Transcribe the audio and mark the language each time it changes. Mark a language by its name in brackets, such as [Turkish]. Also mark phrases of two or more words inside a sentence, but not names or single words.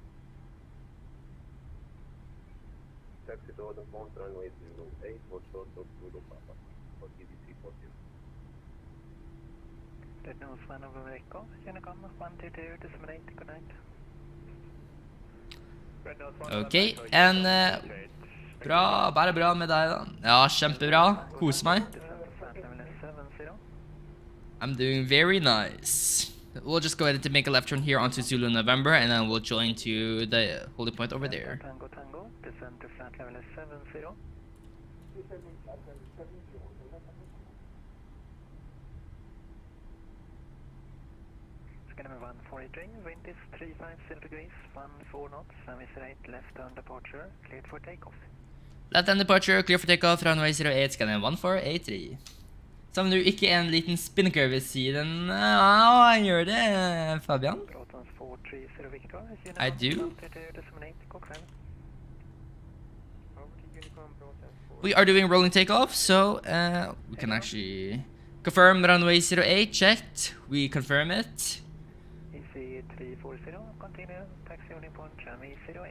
[English] Taxi to order point, runway 08, hold short of Zulu Papa. For TDC 40. Red nose 1 over Echo, Unicom 122.8, good night. [Norwegian] Ok, and bra, bare bra med deg da. Ja, kjempebra. Kose meg. [English] I'm doing very nice. We'll just go ahead and make a left turn here onto Zulu November, and then we'll join to the holding point over there. Tango Tango, descend to flight level 70. Scandinavian 143, wind is 350 degrees, 14 knots, runway 08, left turn departure, cleared for takeoff. Left hand departure, clear for takeoff, runway 08, Scandinavian 1483. [Norwegian] Savner du ikke en liten spinnaker ved siden? Ja, han gjør det, Fabian. [English] I do. We are doing rolling takeoff, so we can actually confirm runway 08 checked. We confirm it. EC 340, continue, taxi only point, runway 08.